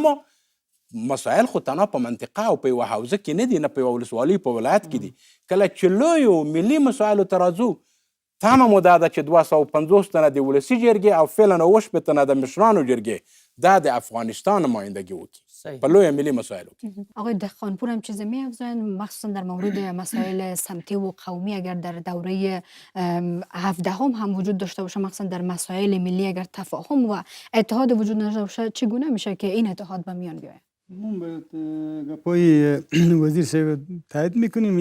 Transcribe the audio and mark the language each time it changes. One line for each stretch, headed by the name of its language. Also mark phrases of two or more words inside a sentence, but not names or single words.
Pashto: اما مسایل خو تنها په منطقه او په یوه حوزه کې نه دي، نه په یوه ولسوالۍ په ولایت کې دي. کله چې لویو ملي مسایلو ته راځو، تمه مو دا ده چې 250 تنه د ولسي جرګې او فعلا 80 تنه د مشرانو جرګې دا د افغانستان نمایندگی وکړي په لوی ملي مسایلو کې.
Persian: آقای دهقانپور هم چیزی می‌افزایند مخصوصا در مورد مسائل سمتی و قومی اگر در دوره 17 هم وجود داشته باشه، مخصوصا در مسائل ملی اگر تفاهم و اتحاد وجود نداشته باشه، چگونه میشه که این اتحاد به میان بیاید؟ ما به گپای وزیر صاحب تایید میکنیم.